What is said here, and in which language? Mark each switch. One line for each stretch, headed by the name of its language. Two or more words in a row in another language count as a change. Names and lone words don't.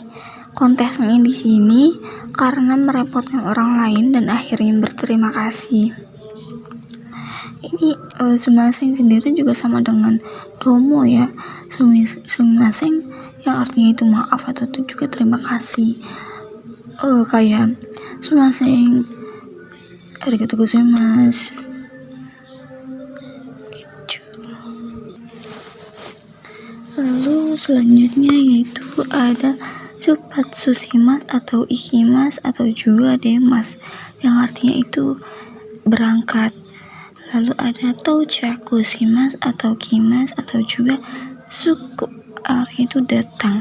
Indonesian: Konteksnya di sini karena merepotkan orang lain dan akhirnya berterima kasih. Ini sumimasen sendiri juga sama dengan domo ya. Sumimasen yang artinya itu maaf atau itu juga terima kasih. Kayak
Japanese: すみません ありがとうございます
Indonesian: gitu. Lalu selanjutnya yaitu ada
Japanese: 出発します
Indonesian: atau ikimasu atau juga demas yang artinya itu berangkat. Lalu ada
Japanese: 到着します
Indonesian: atau kimasu atau juga suku artinya itu datang.